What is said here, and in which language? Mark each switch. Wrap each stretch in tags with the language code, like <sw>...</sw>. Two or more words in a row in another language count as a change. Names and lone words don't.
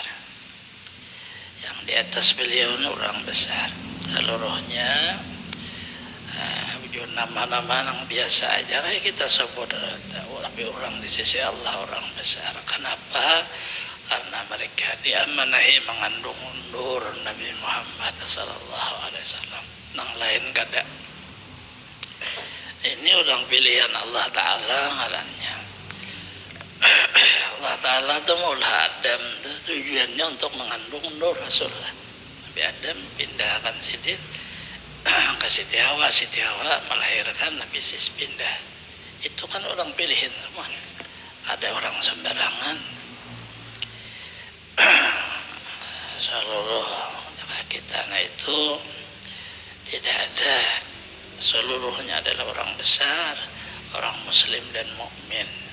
<id>Yang di atas beliau orang besar. Seluruhnya nama-nama yang biasa aja kayak kita sebut, tapi orang di sisi Allah orang besar. Kenapa? Karena mereka diamanahi mengandung nur Nabi Muhammad</id> <ar>صلى الله عليه وسلم.</ar> <bjn>Nang lain kada.</bjn> <id>Ini orang pilihan Allah Ta'ala ngarannya. Allah Ta'ala itu maulah Adam itu tujuannya untuk mengandung nur Rasulullah. Nabi Adam pindahkan Sidin ke Siti Hawa melahirkan Nabi Sis pindah. Itu kan orang pilihin semua. Ada orang sembarangan. Seluruh kita itu tidak ada, seluruhnya adalah orang besar, orang muslim dan mukmin.</id>